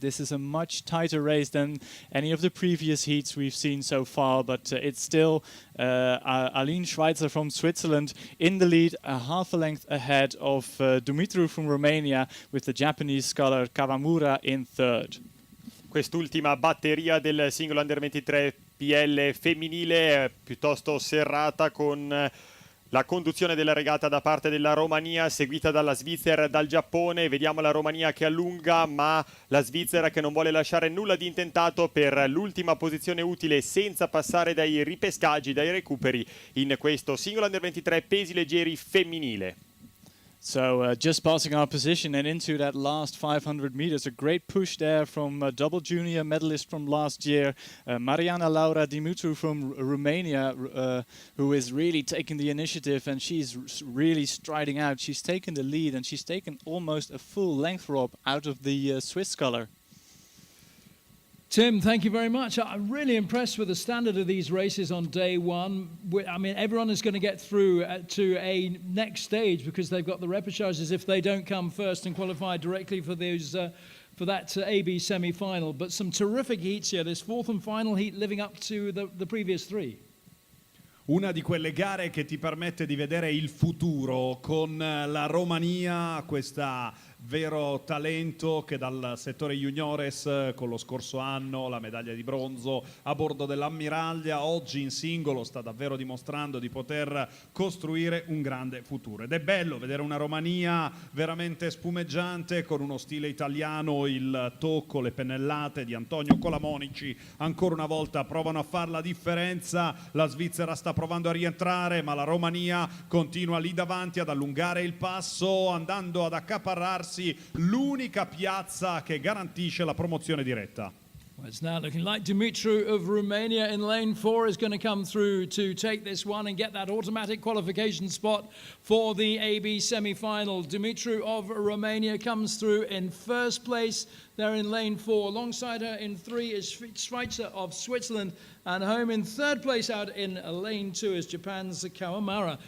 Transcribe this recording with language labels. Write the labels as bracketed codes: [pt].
[en] This is a much tighter race than any of the previous heats we've seen so far, but it's still Aline Schweizer from Switzerland in the lead, a half a length ahead of Dumitru from Romania, with the Japanese sculler Kawamura in third. [it] Quest'ultima batteria del singolo Under 23 PL femminile piuttosto serrata, con La conduzione della regata da parte della Romania, seguita dalla Svizzera e dal Giappone. Vediamo la Romania che allunga, ma la Svizzera che non vuole lasciare nulla di intentato per l'ultima posizione utile senza passare dai ripescaggi, dai recuperi in questo singolo Under 23 pesi leggeri femminile. [en] So just passing our position and into that last 500 meters, a great push there from double junior medalist from last year, Mariana Laura Dimitru from Romania, who is really taking the initiative, and she's really striding out. She's taken the lead and she's taken almost a full length rope out of the Swiss sculler. Tim, thank you very much. I'm really impressed with the standard of these races on day one. I mean, everyone is going to get through to a next stage because they've got the repêchages if they don't come first and qualify directly for those for that AB semi-final. But some terrific heats here. This fourth and final heat living up to the previous three. [it] Una di quelle gare che ti permette di vedere il futuro con la Romania, questa vero talento che dal settore juniores con lo scorso anno la medaglia di bronzo a bordo dell'ammiraglia, oggi in singolo sta davvero dimostrando di poter costruire un grande futuro. Ed è bello vedere una Romania veramente spumeggiante con uno stile italiano, il tocco, le pennellate di Antonio Colamonici ancora una volta provano a fare la differenza. La Svizzera sta provando a rientrare, ma la Romania continua lì davanti ad allungare il passo, andando ad accaparrarsi l'unica piazza che garantisce la promozione diretta. [en] Well, it's now looking like Dimitru of Romania in lane 4 is going to come through to take this one and get that automatic qualification spot for the AB semi-final. Dimitru of Romania comes through in first place there in lane 4. Alongside her in 3 is Schweitzer of Switzerland, and home in third place out in lane 2 is Japan's Kawamura.